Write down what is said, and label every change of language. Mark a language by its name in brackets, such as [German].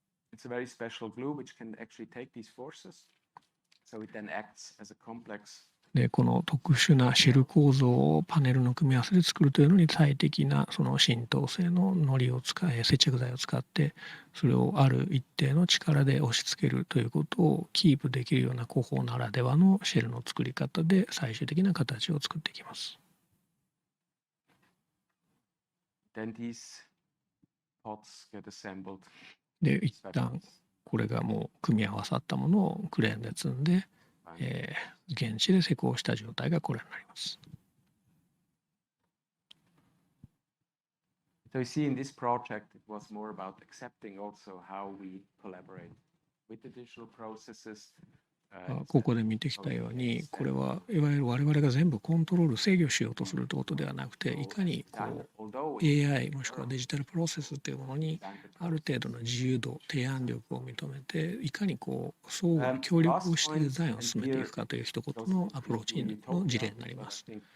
[Japanese] It's a very special glue which can actually take these forces. So it then acts as a complex. でこの特殊なシェル構造をパネルの組み合わせで作るというのに最適なその浸透性の糊を使い、接着剤を使ってそれをある一定の力で押し付けるということをキープできるような工法ならではのシェルの作り方で最終的な形を作っていきます。 [English] Then these pots get assembled. [Japanese] で一旦これがもう組み合わさったものをクレーンで積んで、現地で施工した状態がこれになります。 [English] So you see in this project it was more about accepting also how we collaborate with the digital processes. [Japanese] ここで見てきたように、これはいわゆる我々が全部コントロール制御しようとするということではなくて、いかにAI もしくはデジタルプロセスというものにある程度の自由度、提案力を認めて、いかに相互に協力をしてデザインを進めていくかという一言のアプローチの事例になります。